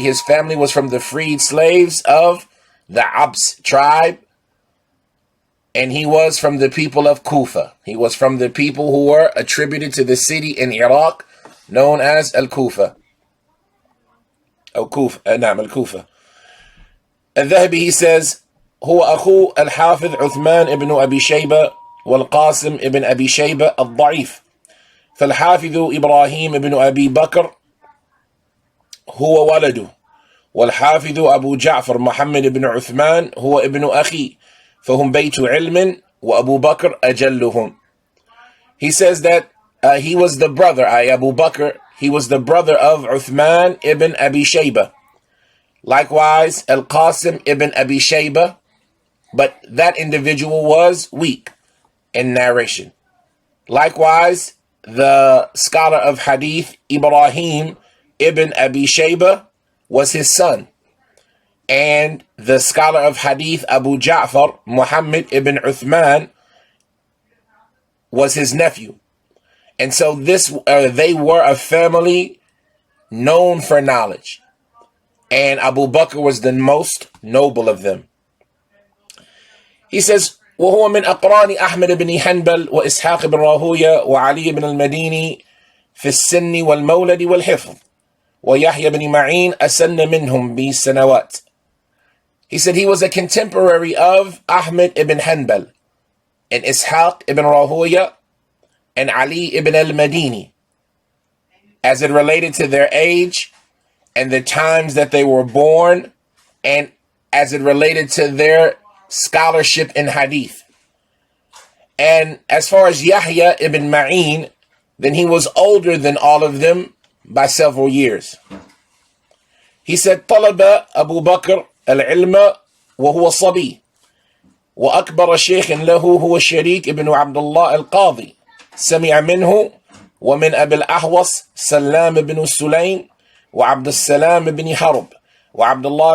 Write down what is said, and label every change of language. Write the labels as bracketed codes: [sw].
[en] his family was from the freed slaves of the Abs tribe, and he was from the people of Kufa. He was from the people who were attributed to the city in Iraq known as Al-Kufa. Al-Kufa. [ar] Al-Dhahabi, [en] he says, [ar] هو أخو الحافظ عثمان ابن أبي شيبة والقاسم ابن أبي شيبة الضعيف، فالحافظ إبراهيم ابن أبي بكر هو ولده، والحافظ أبو جعفر محمد بن عثمان هو ابن أخي، فهم بيت علم وأبو بكر أجلهم. [en] He says that he was the brother, Abu Bakr, he was the brother of Uthman ibn Abi Shaybah. Likewise, Al-Qasim ibn Abi Shaybah, but that individual was weak in narration. Likewise, the scholar of Hadith, Ibrahim ibn Abi Shaybah, was his son. And the scholar of Hadith, Abu Ja'far, Muhammad ibn Uthman, was his nephew. And so they were a family known for knowledge. And Abu Bakr was the most noble of them. He says, [ar] وهو من أقران أحمد بن حنبل وإسحاق بن راهوية وعلي بن المديني في السن والمولد والحفظ ويحيى بن معين أسن منهم بسنوات. [en] He said he was a contemporary of Ahmed ibn Hanbal and Ishaq ibn Rahuya and Ali ibn al-Madini as it related to their age and the times that they were born and as it related to their scholarship in hadith. And as far as Yahya ibn Ma'in, then he was older than all of them by several years. He said, [ar] طلب أبو بكر العلم وهو صبي وأكبر شيخ له هو الشريك ابن عبد الله القاضي سمع منه ومن أبي الأحوص سلام بن سليم وعبد السلام بن حرب وعبد